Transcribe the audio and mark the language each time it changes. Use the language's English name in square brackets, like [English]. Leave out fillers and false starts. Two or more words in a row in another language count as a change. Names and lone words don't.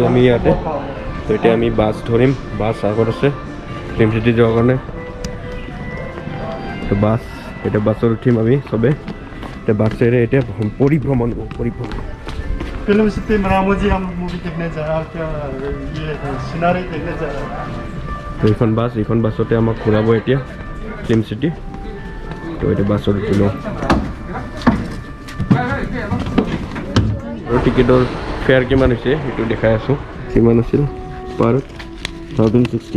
[Assamese] আমি ইয়াতে তো এতিয়া আমি বাছ ধৰিম বাছ আগত আছে ফিল্ম চিটি যোৱাৰ কাৰণে তো বাছ এতিয়া বাছত উঠিম আমি চবে এতিয়া বাছেৰে এতিয়া পৰিভ্ৰমণ [Hindi] फिल्म सिटी में रामोजी हम मूवी देखने जा रहा क्या ये सिनारी देखने जा रहा [Assamese] তো এইখন বাছতে আমাক ঘূৰাব এতিয়া ফিল্ম চিটি তো এতিয়া বাছত উঠিলোঁ আৰু টিকেটৰ ফেয়াৰ কিমান হৈছে সেইটো দেখাই আছোঁ কিমান আছিল পাৰ 1060